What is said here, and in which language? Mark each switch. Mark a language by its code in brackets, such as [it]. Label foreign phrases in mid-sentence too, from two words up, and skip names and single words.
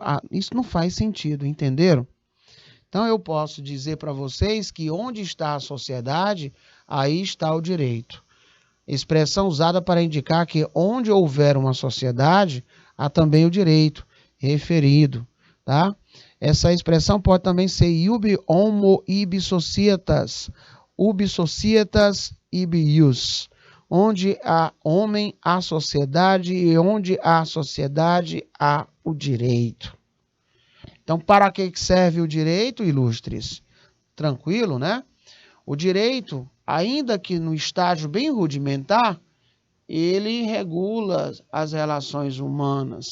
[pt] Isso não faz sentido, entenderam? Então eu posso dizer para vocês que onde está a sociedade, aí está o direito. Expressão usada para indicar que onde houver uma sociedade, há também o direito referido, tá? Essa expressão pode também ser [la] iubi homo ibi societas, ubi societas ibi ius, [pt] onde há homem, há sociedade, e onde há sociedade, há o direito. Então, para que serve o direito, ilustres? Tranquilo, né? O direito, ainda que no estágio bem rudimentar, ele regula as relações humanas.